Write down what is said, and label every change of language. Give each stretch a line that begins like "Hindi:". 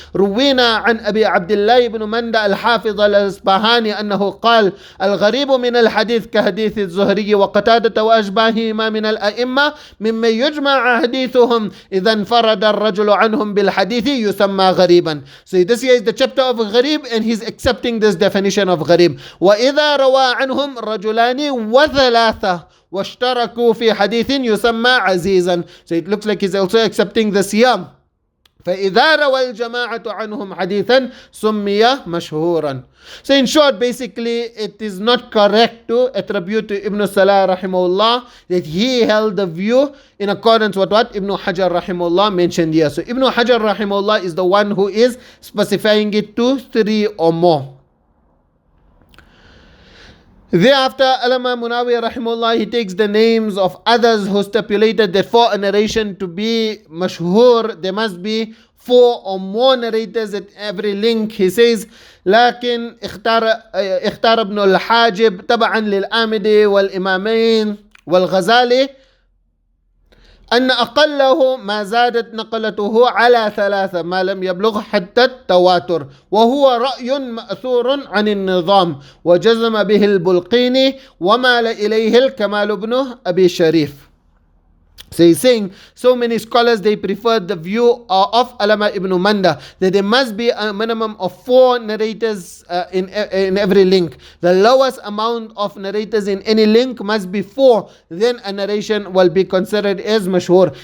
Arabic: روينا عن أبي عبد الله بن مندى الحافظ الأصبهاني أنه قال: الغريب من الحديث كحديث الزهري وقتادة وأشباههما من الأئمة ممن يجمع حديثهم إذا انفرد الرجل عنهم بالحديث يسمى غريبا.
English: So this here is the chapter of غريب, and he's accepting this definition of غريب.
Arabic: وإذا روى عنهم رجلان وثلاثة واشتركوا في حديث يسمى عزيزا.
English: So it looks like he's also accepting the siyam.
Arabic: فإذا روى الجماعة عنهم حديثا سمي مشهورا.
English: So in short, basically it is not correct to attribute to Ibn Salah rahimahullah that he held the view in accordance with what Ibn Hajar rahimahullah mentioned here. So Ibn Hajar rahimahullah is the one who is specifying it to 3 or more. Thereafter, Allama Munawi rahimahullah, he takes the names of others who stipulated that for a narration to be mashhur, there must be 4 or more narrators at every link. He says,
Arabic: لكن اختار ابن الحاجب تبعا للآمدي والإمامين والغزالي أن أقله ما زادت نقلته على 3 ما لم يبلغ حتى التواتر، وهو رأي مأثور عن النظام وجزم به البلقيني ومال إليه الكمال بن أبي شريف.
English: So he's saying so many scholars they preferred the view of Allama ibn Manda that there must be a minimum of 4 narrators in every link. The lowest amount of narrators in any link must be 4. Then a narration will be considered as mashhur.